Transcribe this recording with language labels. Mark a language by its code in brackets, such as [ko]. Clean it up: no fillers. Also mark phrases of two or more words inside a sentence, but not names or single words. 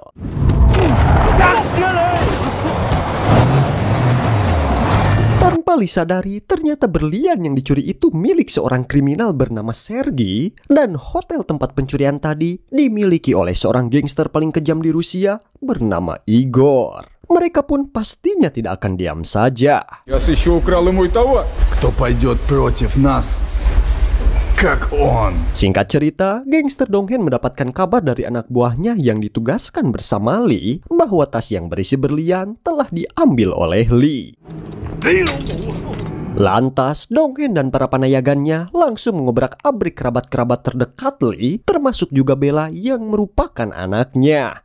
[id] Tanpa Lali sadari ternyata berlian yang dicuri itu milik seorang kriminal bernama Sergei, dan hotel tempat pencurian tadi dimiliki oleh seorang gangster paling kejam di Rusia bernama Igor. Mereka pun pastinya tidak akan diam saja. [ru] Я еще украл и мой товар. Кто пойдет против нас? Как он? [id] Singkat cerita, gangster Donghae mendapatkan kabar dari anak buahnya yang ditugaskan bersama Lee bahwa tas yang berisi berlian telah diambil oleh Lee. Lantas, Donghae dan para panayagannya langsung mengobrak-abrik kerabat-kerabat terdekat Lee, termasuk juga Bella yang merupakan anaknya.